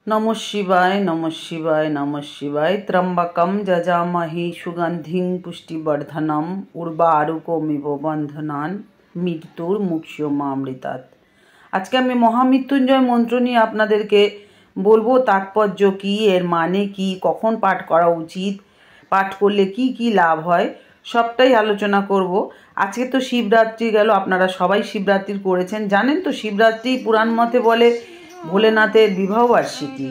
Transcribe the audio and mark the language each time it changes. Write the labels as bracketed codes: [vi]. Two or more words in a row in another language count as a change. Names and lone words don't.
[sa] नमः शिवाय नमः शिवाय नमः शिवाय। त्र्यंबकम जजामहि सुगंधिं पुष्टिवर्धनम उर्वारुकमिव बंधनान मृत्युर मुक्षयमामृतात्। [bn] আজকে আমি মহামৃত্যুঞ্জয় মন্ত্র নিয়ে আপনাদেরকে বলবো তাৎপর্য কি, এর মানে কি, কখন পাঠ করা উচিত, পাঠ করলে কি কি লাভ হয়, সবটাই আলোচনা করব। আজকে তো শিবরাত্রি গেল, আপনারা সবাই শিবরাত্রি করেছেন, জানেন তো শিবরাত্রি পুরাণ মতে বলে ভোলেনাথের বিবাহ বার্ষিকী।